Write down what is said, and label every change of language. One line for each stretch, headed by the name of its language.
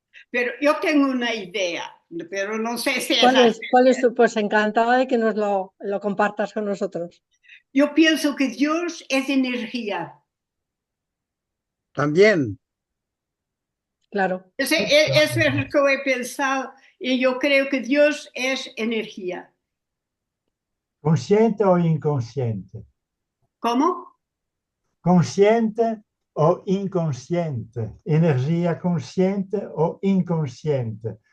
Portuguese: Pero eu tenho uma ideia, pero não sei se é
Spanish: ¿Cuál es tu? Pues encantada de que nos lo compartas con nosotros.
Portuguese: Eu penso que Deus é energia.
Spanish: También. Claro. Eso es lo que he pensado y yo creo que Dios es energía. ¿Consciente o inconsciente? ¿Cómo? ¿Consciente o inconsciente? ¿Energía consciente o inconsciente?